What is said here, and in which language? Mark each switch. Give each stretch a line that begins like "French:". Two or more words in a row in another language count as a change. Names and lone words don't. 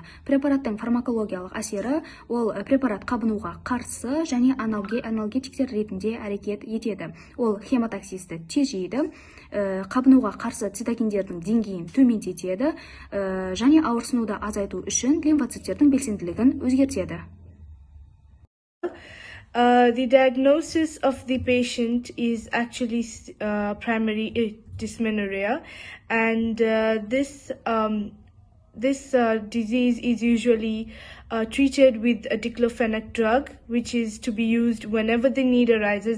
Kazakh: Препараттың фармакологиялық әсері, ол препарат қабынуға қарсы және анальгетиктер ретінде әрекет етеді. Ол хемотоксисті тежейді, қабынуға қарсы цитокиндердің деңгейін төмендетеді және ауырсынуды азайту үшін лимфоциттердің белсенділігін өзгертеді.
English: The diagnosis of the patient is actually primary dysmenorrhea, and this disease is usually treated with a Diclofenac drug, which is to be used whenever the need arises.